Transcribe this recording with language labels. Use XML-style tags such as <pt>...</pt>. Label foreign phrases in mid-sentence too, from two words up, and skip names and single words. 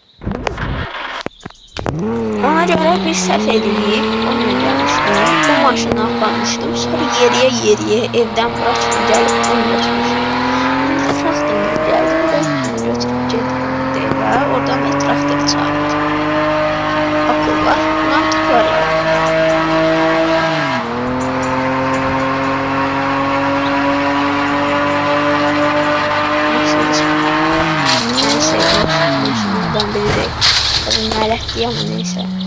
<az>Ona görə bir səhv edilib, onunla gəlmişdim. Bu maşını aparmışdım. Sonra yeriyə evdən bura çıxıb gəlib onu götürmüşdüm. İndi traktorla gəldim və onu götürüb getdim və oradan traktor çağırdı.</az> <tr>Akıl var, mantık var ya. Neyse, maşınlardan biri değil. Tabii melek diye ama neyse.</tr>